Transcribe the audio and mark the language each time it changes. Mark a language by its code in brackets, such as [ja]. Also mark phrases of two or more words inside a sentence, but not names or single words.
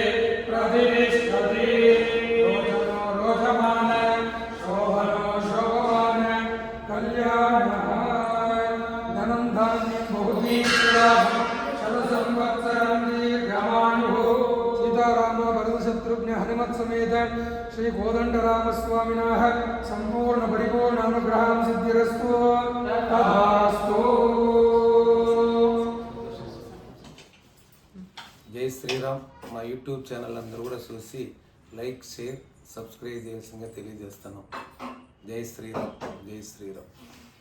[sa] प्रतिष्ठति रोचनो रोचमान शोभनो शोभवान कल्याणः धनं धान्यं बहुदीर्घलाभं शतसंवत्सरं दीर्घमायुः सीताराम भरतशत्रुघ्न हनुमत् समेत श्री कोदंडरामस्वामिनः संपूर्ण परिपूर्ण अनुग्रहं सिद्धिरस्तु तथास्तु। [te] జై శ్రీరామ్. మా [en] YouTube channel [te] అందరూ కూడా చూసి [en] like share subscribe [te] చేయాల్సిందిగా తెలియజేస్తాను. జై శ్రీరామ్, జై శ్రీరామ్.